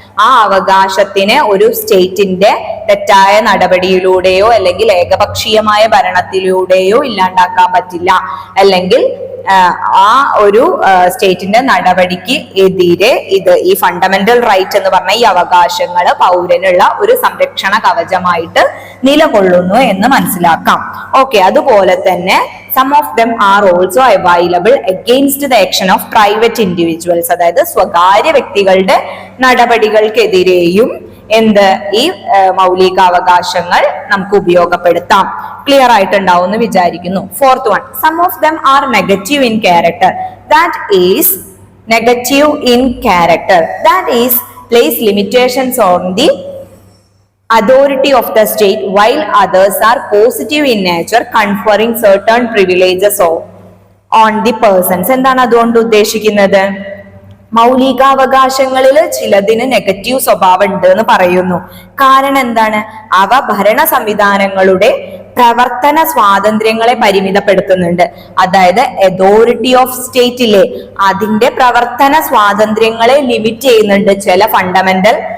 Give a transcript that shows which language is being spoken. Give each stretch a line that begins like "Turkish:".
Malayalam: ആ അവകാശത്തിന് ഒരു സ്റ്റേറ്റിന്റെ തെറ്റായ നടപടിയിലൂടെയോ അല്ലെങ്കിൽ ഏകപക്ഷീയമായ ഭരണത്തിലൂടെയോ ഇല്ലാണ്ടാക്കാൻ പറ്റില്ല. അല്ലെങ്കിൽ ആ ഒരു സ്റ്റേറ്റിന്റെ നടപടിക്ക് എതിരെ ഈ ഫണ്ടമെന്റൽ റൈറ്റ് എന്ന് പറഞ്ഞ ഈ അവകാശങ്ങൾ പൗരനുള്ള ഒരു സംരക്ഷണ കവചമായിട്ട് നിലകൊള്ളുന്നു എന്ന് മനസ്സിലാക്കാം.
English: okay,
Malayalam: അതുപോലെ തന്നെ
English: some of them are also available against the action of private individuals.
Malayalam: അതായത് സ്വകാര്യ വ്യക്തികളുടെ നടപടികൾക്കെതിരെയും ഈ മൗലികാവകാശങ്ങൾ നമുക്ക് ഉപയോഗപ്പെടുത്താം. ക്ലിയർ ആയിട്ടുണ്ടാവും എന്ന് വിചാരിക്കുന്നു.
English: Fourth one, some of them are negative in character. That is negative in character, that is place limitations on the authority of the state, while others are positive in nature, conferring certain privileges on the persons.
Malayalam: എന്താണ് അതുകൊണ്ട് ഉദ്ദേശിക്കുന്നത്? മൗലികാവകാശങ്ങളിൽ ചിലതിന് negative സ്വഭാവം ഉണ്ട് എന്ന് പറയുന്നു. കാരണം എന്താണ്? അവ ഭരണ സംവിധാനങ്ങളുടെ പ്രവർത്തന സ്വാതന്ത്ര്യങ്ങളെ പരിമിതപ്പെടുത്തുന്നുണ്ട്. അതായത് അതോറിറ്റി ഓഫ് സ്റ്റേറ്റിലെ അതിന്റെ പ്രവർത്തന സ്വാതന്ത്ര്യങ്ങളെ ലിമിറ്റ് ചെയ്യുന്നുണ്ട് ചില ഫണ്ടമെന്റൽ